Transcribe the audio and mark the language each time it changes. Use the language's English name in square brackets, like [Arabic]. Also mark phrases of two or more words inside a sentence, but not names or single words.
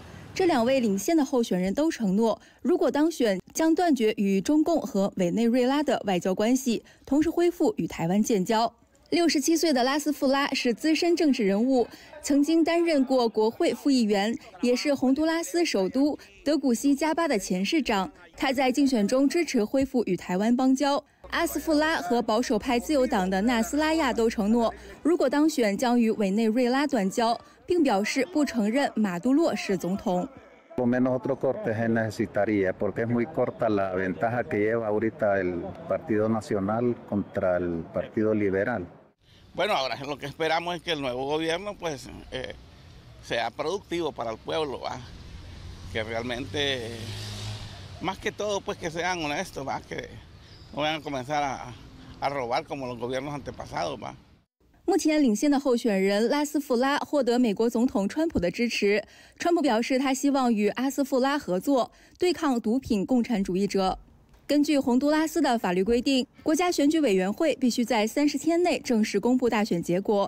[Chinese] 这2位领先的候选人都承诺，如果当选，将断绝与中共和委内瑞拉的外交关系，同时恢复与台湾建交。67岁的拉斯富拉是资深政治人物，曾经担任过国会副议员，也是洪都拉斯首都德古西加巴的前市长。他在竞选中支持恢复与台湾邦交。阿斯富拉和保守派自由党的纳斯拉亚都承诺，如果当选将与委内瑞拉断交，并表示不承认马杜洛是总统。 [Spanish] Por lo menos otro corte se necesitaría, porque es muy corta la ventaja que lleva ahorita el Partido Nacional contra el Partido Liberal. Bueno, ahora lo que esperamos es que el nuevo gobierno pues sea productivo para el pueblo, ¿va? Que realmente, más que todo, pues que sean honestos, ¿va? Que no vayan a comenzar a robar como los gobiernos antepasados, ¿va? [Chinese] 目前领先的候选人拉斯富拉获得美国总统川普的支持。川普表示，他希望与阿斯富拉合作，对抗毒品共产主义者。根据洪都拉斯的法律规定，国家选举委员会必须在30天内正式公布大选结果。